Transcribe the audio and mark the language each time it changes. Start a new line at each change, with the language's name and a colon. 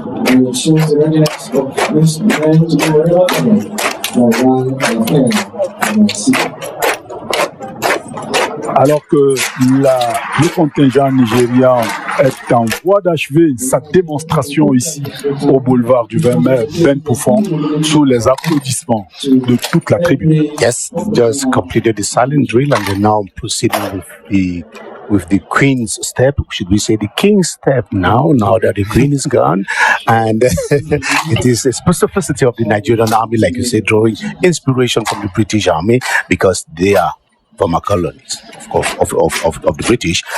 English: And it shows the readiness of this man to be remarkable by one and by sea.
French: Alors que le contingent nigérian est en voie d'achever sa démonstration ici au boulevard du 20 mai, Ben Poufon, sous les applaudissements de toute la tribune.
English: Yes, just completed the silent drill and they're now proceeding with the Queen's step. Should we say the King's step now that the Queen is gone? And it is a specificity of the Nigerian army, like you said, drawing inspiration from the British army because they are former colonies, of course, of the British.